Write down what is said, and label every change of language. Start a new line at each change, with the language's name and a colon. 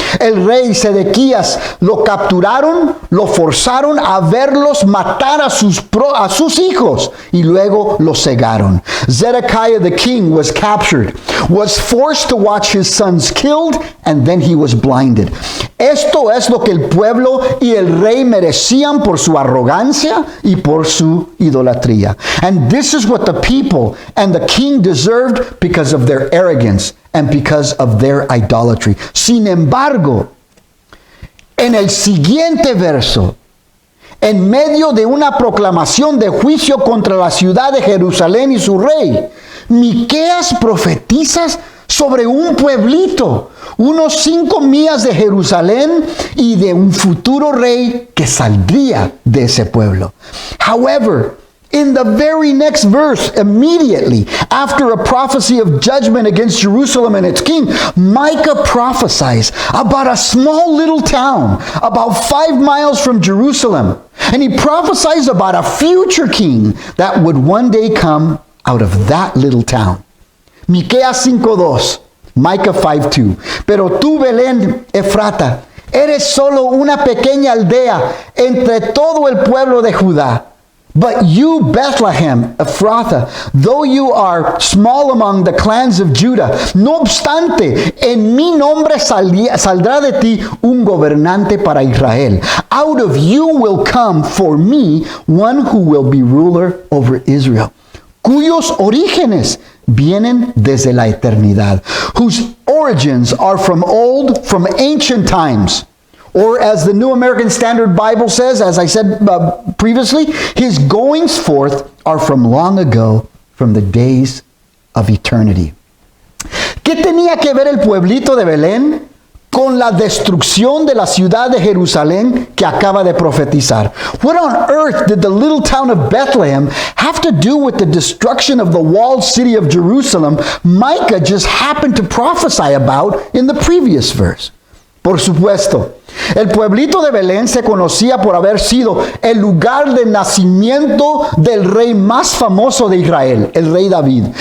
Spanish: El rey Sedequías lo capturaron, lo forzaron a verlos matar a sus hijos y luego los cegaron.
English: Zedekiah the king was captured, was forced to watch his sons killed, and then he was blinded.
Spanish: Esto es lo que el pueblo y el rey merecían por su arrogancia y por su idolatría.
English: And this is what the people and the king deserved because of their arrogance and because of their idolatry.
Spanish: Sin embargo, en el siguiente verso, en medio de una proclamación de juicio contra la ciudad de Jerusalén y su rey, Miqueas profetiza sobre un pueblito, unos 5 millas de Jerusalén y de un futuro rey que saldría de ese pueblo.
English: However, in the very next verse, immediately after a prophecy of judgment against Jerusalem and its king, Micah prophesies about a small little town about 5 miles from Jerusalem. And he prophesies about a future king that would one day come out of that little town.
Spanish: Miqueas 5:2, Micah 5:2. Pero tú, Belén, Efrata, eres solo una pequeña aldea entre todo el pueblo de Judá.
English: But you, Bethlehem, Ephrathah, though you are small among the clans of Judah,
Spanish: no obstante, en mi nombre saldrá de ti un gobernante para Israel.
English: Out of you will come for me one who will be ruler over Israel,
Spanish: cuyos orígenes vienen desde la eternidad,
English: whose origins are from ancient times. Or as the New American Standard Bible says, as I said previously, his goings forth are from long ago, from the days of eternity.
Spanish: ¿Qué tenía que ver el pueblito de Belén con la destrucción de la ciudad de Jerusalén que acaba de profetizar?
English: What on earth did the little town of Bethlehem have to do with the destruction of the walled city of Jerusalem Micah just happened to prophesy about in the previous verse?
Spanish: Por supuesto, el pueblito de Belén se conocía por haber sido el lugar de nacimiento del rey más famoso de Israel, el rey David.